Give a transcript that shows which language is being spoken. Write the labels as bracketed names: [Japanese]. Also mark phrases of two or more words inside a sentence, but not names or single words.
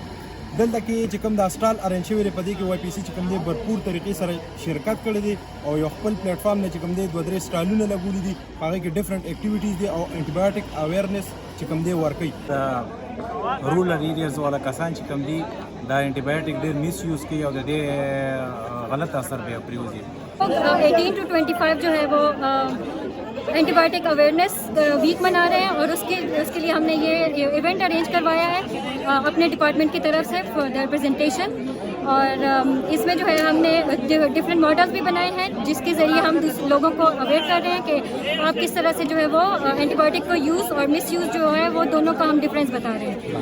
[Pashto] دلته کې چې کوم دا [English] stall arrange [Pashto] شوی دی په دې کې واي پی سي چې کوم دی بھرپور طریقې سره شرکت کړی دی او یو خپل پلیټ فارم نه چې کوم دی دوه درې سټالونه لګولي دي هغه کې [English] different activities [Pashto] دي او [English] antibiotic awareness [Pashto] چې کوم دی ورکوي. [English] rural areas [Pashto] والا کسان چې کوم دي دا انټي بایوټیک ډېر میس یوز کوي او د دې غلط اثر به پریوزي. [Urdu] 18 to 25 جو ہے وہ [English] antibiotic awareness week [Urdu] منا رہے ہیں اور اس کے لیے ہم نے یہ [English] event arrange [Urdu] کروایا ہے اپنے ڈپارٹمنٹ کی طرف سے [English] for their presentation. [Urdu] اور اس میں جو ہے ہم نے [English] different models [Urdu] بھی بنائے ہیں جس کے ذریعے ہم لوگوں کو اویئر کر رہے ہیں کہ آپ کس طرح سے جو ہے وہ اینٹی بایوٹک کو یوز اور مس یوز جو ہے وہ دونوں کا ہم ڈفرینس بتا رہے ہیں.